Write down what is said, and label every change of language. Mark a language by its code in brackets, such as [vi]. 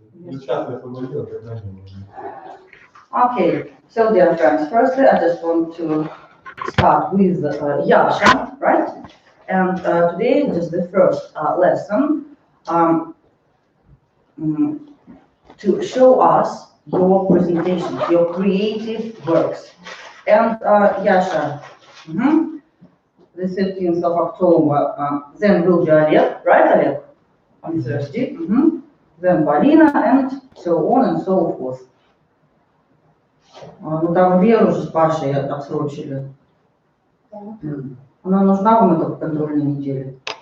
[ru] Сейчас я освободил, когда не нужно. [en] Okay, so dear friends, firstly I just want to start with Yasha, right? And today just the first lesson to show us your presentations, your creative works. And Yasha, the 13th of October, then will be Oleg, right Oleg? On Thursday. Then Полина, and so on and so forth. [ru] Ну там Веру же с Пашей отсрочили. Она нужна вам эта контрольная неделя?